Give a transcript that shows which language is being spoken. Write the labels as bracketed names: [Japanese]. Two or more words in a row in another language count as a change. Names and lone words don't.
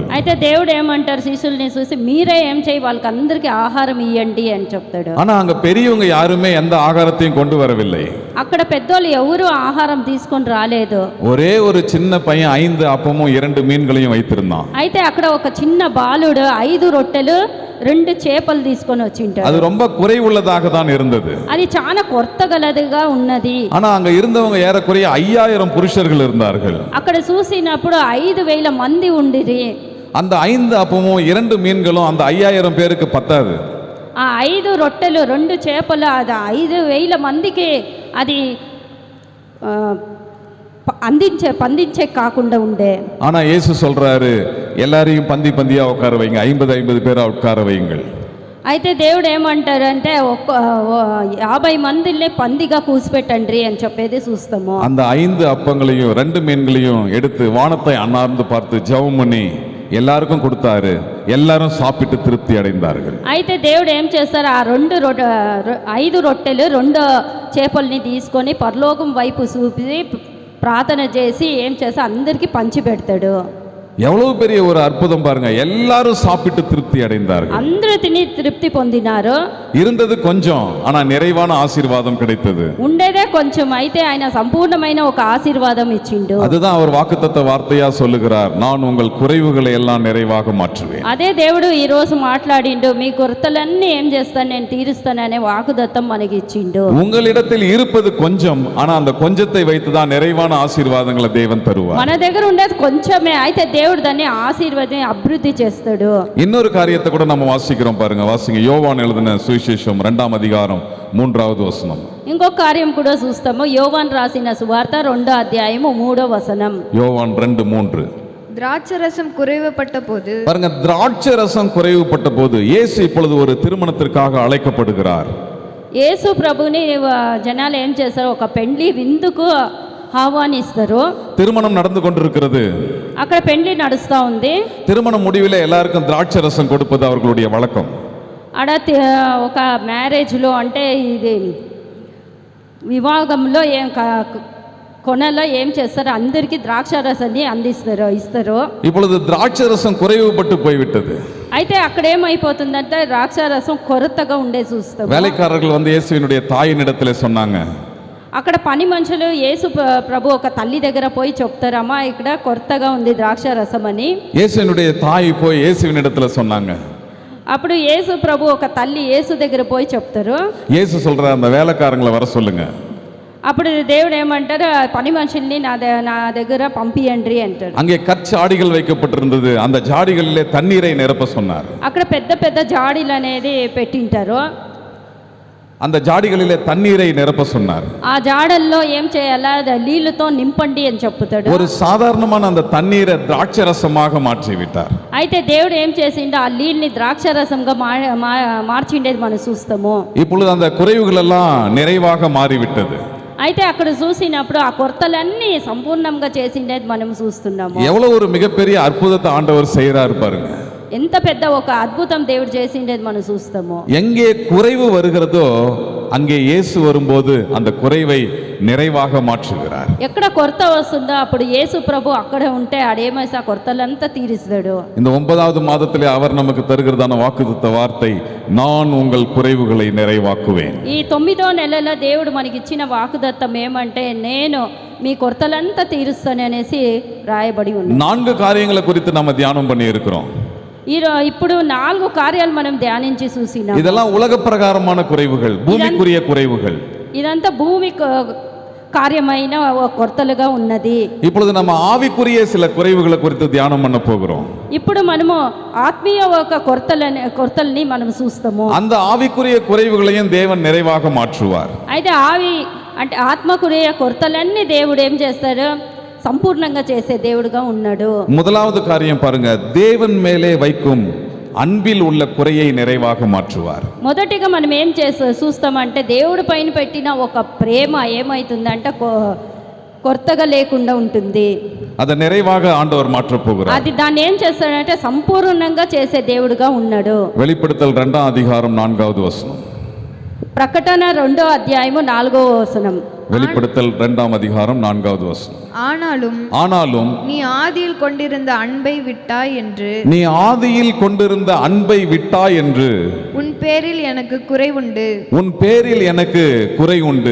[Telugu] అయితే దేవుడు ఏమంటారు, శిష్యుల్ని చూసి మీరే ఏం చేయి, వాళ్ళకి అందరికీ ఆహారం ఇవ్వండి అని చెప్తాడు. [Tamil] ஆனா அங்க பெரியவங்க யாருமே எந்த ஆகாரத்தையும் கொண்டு வரவில்லை. [Telugu] అక్కడ పెద్దోళ్ళు ఎవరు ఆహారం తీసుకొని రాలేదు. [Tamil] ஒரே ஒரு சின்ன பையன் 5 அப்பமும் 2 மீன்களையும் வைத்திருந்தான். [Telugu] అయితే అక్కడ ఒక చిన్న బాలుడు 5 రొట్టెలు 2 చేపలు తీసుకొని వచ్చింటాడు. [Tamil] அது ரொம்ப குறைவுள்ளதாக தான் இருந்தது. [Telugu] అది చాలా కొరతగలదిగా ఉన్నది. [Tamil] ஆனா அங்க இருந்தவங்க ஏறக்குறைய 5000 புருஷர்கள் இருந்தார்கள். [Telugu] అక్కడ చూసినప్పుడు 5000 మంది ఉండిరి. [Tamil] அந்த 5 அப்பமும் 2 மீன்களும் அந்த 5000 பேருக்கு பத்தாது. [Telugu] ఆ 5 రొట్టెలు 2 చేపలు అది 5000 మందికి అది పందించే కాకుండా ఉండే. [Tamil] ஆனா இயேசு சொல்றாரு, எல்லாரையும் பந்தி பந்தியா உட்கார வைங்க, 50 பேரா உட்கார வையுங்கள். [Telugu] అయితే దేవుడు ఏమంటారంటే 50 మందిని పందిగా కూసిపెట్టండి అని చెప్పేది చూస్తాము. [Tamil] அந்த 5 அப்பங்களையும் 2 மீன்களையும் எடுத்து வானத்தை அண்ணார்ந்து பார்த்து ஜெபம் பண்ணி எல்லாருக்கும் கொடுத்தாரு. எல்லாரும் சாப்பிட்டு திருப்தி அடைந்தார்கள். [Telugu] అయితే దేవుడు ఏం చేస్తారు, ఆ 5 రొట్టెలు 2 చేపల్ని తీసుకొని పరలోకం వైపు చూపి ప్రార్థన చేసి ఏం చేసి అందరికీ పంచి పెడతాడు. [Tamil] எவ்வளவு பெரிய ஒரு அற்புதம் பாருங்க. எல்லாரும் சாப்பிட்டு திருப்தி அடைந்தார்கள். [Telugu] అందరూ తిని తృప్తి పొందినారు. [Tamil] இருந்தது கொஞ்சம், ஆனா நிறைவான ஆசீர்வாதம் கிடைத்தது. [Telugu] ఉండేదే కొంచెం, అయితే ఆయన సంపూర్ణమైన ఒక ఆశీర్వాదం ఇచ్చిండు. [Tamil] அதுதான் அவர் வாக்குத்தத்த வார்த்தையா சொல்லுகிறார், நான் உங்கள் குறைவுகளை எல்லாம் நிறைவாக மாற்றுவேன். [Telugu] అదే దేవుడు ఈ రోజు మాట్లాడిండు, మీ కొరతలన్నీ ఏం చేస్తాను, నేను తీరుస్తాననే వాకుదత్తం మనకి ఇచ్చిండు. [Tamil] உங்களிடத்தில் இருப்பது கொஞ்சம், ஆனா அந்த கொஞ்சத்தை வைத்துதான் நிறைவான ஆசீர்வாதங்களை தேவன் தருவார். [Telugu] మన దగ్గర ఉండేది కొంచెమే, అయితే దేవుడు దాన్ని ఆశీర్వాదం అభివృద్ధి చేస్తాడు. [Tamil] இன்னொரு காரியத்தை கூட நம்ம வாசிக்கிறோம் பாருங்க. வாசிங்க, யோவான் எழுதின சுவிசேஷம் 2ஆம் அதிகாரம் 3வது வசனம். [Telugu] ఇంకొక కార్యం కూడా చూస్తాము. యోవాన్ రాసిన సువార్త 2వ అధ్యాయము 3వ వచనం. [Tamil] யோவான் 2:3. திராட்சரசம் குறைவுபட்ட போது, பாருங்க, திராட்சை ரசம் குறைவுபட்ட போது இயேசு இப்பொழுது ஒரு திருமணத்திற்காக அழைக்கப்படுகிறார். [Telugu] యేసు ప్రభుని జనాలు ఏం చేస్తారు, ఒక పెండ్లి విందుకు ఆహ్వానిస్తారు. [Tamil] திருமணம் நடந்து கொண்டிருக்கிறது. [Telugu] అక్కడ పెండ్లి నడుస్తూ ఉంది. [Tamil] திருமண முடிவில் எல்லாருக்கும் திராட்சை ரசம் கொடுப்பது அவர்களுடைய வழக்கம். [Telugu] ఆడ ఒక మ్యారేజ్లో అంటే ఇది వివాహంలో కొనలో ఏం చేస్తారు, అందరికీ ద్రాక్ష రసాన్ని ఇస్తారు. [Tamil] இப்பொழுது திராட்சை ரசம் குறைவுபட்டு போய்விட்டது. [Telugu] అయితే అక్కడ ఏమైపోతుందంటే ద్రాక్ష రసం కొరతగా ఉండే చూస్తాం. [Tamil] வேலைக்காரர்கள் வந்து இயேசுவினுடைய தாயின் இடத்துல சொன்னாங்க, [Telugu] అక్కడ పని మనుషులు యేసు ప్రభు ఒక తల్లి దగ్గర పోయి చెప్తారమ్మా, ఇక్కడ కొరతగా ఉంది ద్రాక్ష రసం అని. [Tamil] இயேசுவினுடைய தாய் போய் இயேசுவின் இடத்துல சொன்னாங்க. [Telugu] అప్పుడు యేసు ప్రభు ఒక తల్లి యేసు దగ్గర పోయి చెప్తారు. [Tamil] இயேசு சொல்ற அந்த வேலைக்காரங்களை வர சொல்லுங்க. [Telugu] అప్పుడు దేవుడు ఏమంటారు, పని మనుషుల్ని నా దగ్గర పంపియండి అంటారు. [Tamil] அங்கே கற்சாடிகள் வைக்கப்பட்டிருந்தது. அந்த ஜாடிகளிலே தண்ணீரை நிரப்ப சொன்னார். [Telugu] అక్కడ పెద్ద పెద్ద జాడీలు అనేది పెట్టింటారు. [Tamil] அந்த ஜாடிகளிலே தண்ணீரை நிரப்ப சொன்னார். [Telugu] ఆ జాడల్లో ఏం చేయాలా, నీళ్లతో నింపండి అని చెప్తాడు. [Tamil] ஒரு சாதாரணமான அந்த தண்ணீரை திராட்சை ரசமாக மாற்றி விட்டார். [Telugu] అయితే దేవుడు ఏం చేసిండు, ఆ నీళ్ళని ద్రాక్ష రసంగా మార్చిండేది మనం చూస్తాము. [Tamil] இப்பொழுது அந்த குறைவுகள் எல்லாம் நிறைவாக மாறிவிட்டது. [Telugu] అయితే అక్కడ చూసినప్పుడు ఆ కొరతలన్నీ సంపూర్ణంగా చేసిండేది మనం చూస్తున్నాము. [Tamil] எவ்வளவு ஒரு மிகப்பெரிய அற்புதத்தை ஆண்டவர் செய்கிறார் பாருங்க. [Telugu] ఎంత పెద్ద ఒక అద్భుతం దేవుడు చేసిండేది మనం చూస్తాము. [Tamil] எங்கே குறைவு வருகிறதோ அங்கே இயேசு வரும்போது அந்த குறைவை நிறைவாக மாற்றுகிறார். [Telugu] ఎక్కడ కొరత వస్తుందో అప్పుడు యేసు ప్రభు అక్కడ ఉంటే ఆడేమైతే ఆ కొరతలంతా తీరుస్తాడు. [Tamil] இந்த 9வது மாதத்திலே அவர் நமக்கு தருகிறதான வாக்குத்தத்த வார்த்தை, நான் உங்கள் குறைவுகளை நிறைவாக்குவேன். [Telugu] ఈ 9వ నెలలో దేవుడు మనకి ఇచ్చిన వాకుదత్తం ఏమంటే, నేను మీ కొరతలంతా తీరుస్తాను అనేసి రాయబడి ఉంది. [Tamil] 4 காரியங்களை குறித்து நம்ம தியானம் பண்ணி இருக்கிறோம். [Telugu] ఇప్పుడు 4 కార్యాలు మనం ధ్యానించి చూసినాం. [Tamil] இதெல்லாம் உலக பிரகாரமான குறைவுகள், பூமிக்குரிய குறைவுகள். [Telugu] ఇదంతా భూమి కార్యమైన కొరతలుగా ఉన్నది. [Tamil] இப்பொழுது நம்ம ஆவிக்குரிய சில குறைவுகளை குறித்து தியானம் பண்ண போகிறோம். [Telugu] ఇప్పుడు మనము ఆత్మీయ ఒక కొరతల్ని మనం చూస్తాము. [Tamil] அந்த ஆவிக்குரிய குறைவுகளையும் தேவன் நிறைவாக மாற்றுவார். [Telugu] అయితే అంటే ఆత్మకుரிய కొరతలన్నీ దేవుడు ఏం చేస్తాడు, సంపూర్ణంగా చేసే దేవుడుగా ఉన్నాడు. [Tamil] முதலாவது காரியம் பாருங்க, தேவன் மேலே வைக்கும் அன்பில் உள்ள குறையை நிறைவாக மாற்றுவார். [Telugu] మొదటిగా మనం ఏం చూస్తామంటే దేవుడి పైన పెట్టిన ఒక ప్రేమ ఏమైతుందంటే కొత్తగా లేకుండా ఉంటుంది. [Tamil] அதை நிறைவாக ஆண்டவர் மாற்றப் போகிறார். [Telugu] అది దాన్ని ఏం చేస్తాడంటే సంపూర్ణంగా చేసే దేవుడుగా ఉన్నాడు. [Tamil] வெளிப்படுத்தல் 2ஆம் அதிகாரம் 4வது வசனம். [Telugu] ప్రకటన 2వ అధ్యాయము 4వ వచనం. [Tamil] வெளிப்படுத்தல் 2ஆம் அதிகாரம் 4வது வசனம். ஆனாலும் நீ ஆதியில் கொண்டிருந்த அன்பை விட்டாய் என்று உன் பேரில் எனக்கு குறை உண்டு.